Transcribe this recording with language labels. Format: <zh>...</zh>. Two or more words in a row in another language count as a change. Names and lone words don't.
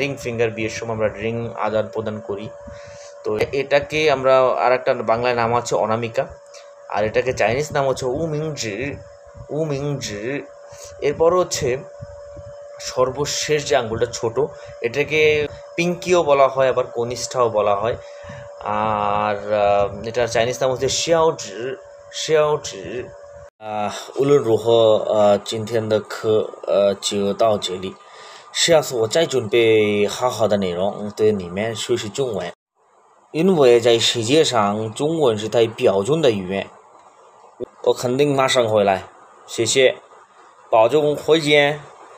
<en>ring finger,</en> <bn>বিয়ের সময় আমরা রিং আদান প্রদান করি। তো এটাকে আমরা আর একটা বাংলায় নাম আছে অনামিকা, আর এটাকে চাইনিজ নাম হচ্ছে উমিংজি। এরপর হচ্ছে সর্বশেষ যে আঙ্গুলটা ছোট, এটাকে পিঙ্কিও বলা হয়, আবার কনিষ্ঠাও বলা হয়। আর এটার চাইনিজ নাম হচ্ছে শিয়াওজি।</bn> <zh>无论如何，今天的课就到这里。下次我再准备好好的内容对你们学习中文，因为在世界上中文是太标准的语言。我肯定马上回来，谢谢，保重，回见。</zh>